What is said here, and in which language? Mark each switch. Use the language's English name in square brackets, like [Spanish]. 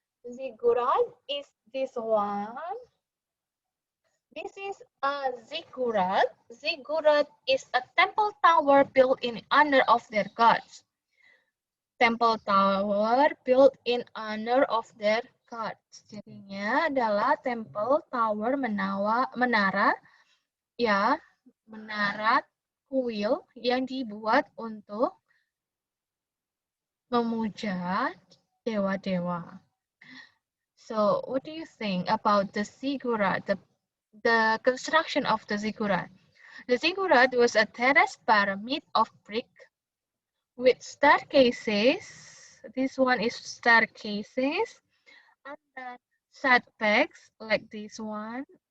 [English] Ziggurat is this one. This is a ziggurat. Ziggurat is a temple tower built in honor of their gods. temple tower built in honor of their gods. [Indonesian] Jadinya adalah temple tower menara, ya, menara kuil yang dibuat untuk memuja dewa-dewa. [English] So, what do you think about the ziggurat, the construction of the ziggurat? The ziggurat was a terraced pyramid of brick with staircases. This one is staircases, and then setbacks like this one.